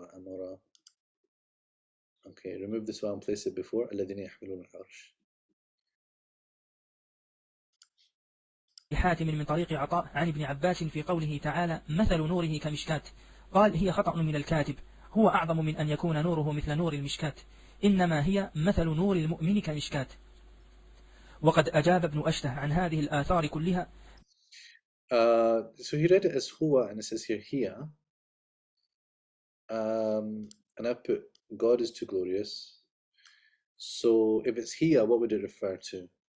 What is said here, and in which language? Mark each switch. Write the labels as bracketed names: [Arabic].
[English] Okay, remove this one and place it before [Arabic] الذين يحملون العرش. حاتم من طريق عطاء عن ابن عباس في قوله تعالى مثل نوره كمشكاة، قال هي خطأ من الكاتب، هو أعظم من أن يكون نوره مثل نور المشكاة، إنما هي مثل نور المؤمن كمشكاة. وقد أجاب ابن أشته عن هذه الآثار كلها. [English] So he read it as huwa and it says here and I put God is too glorious. So if it's here, what would it refer to?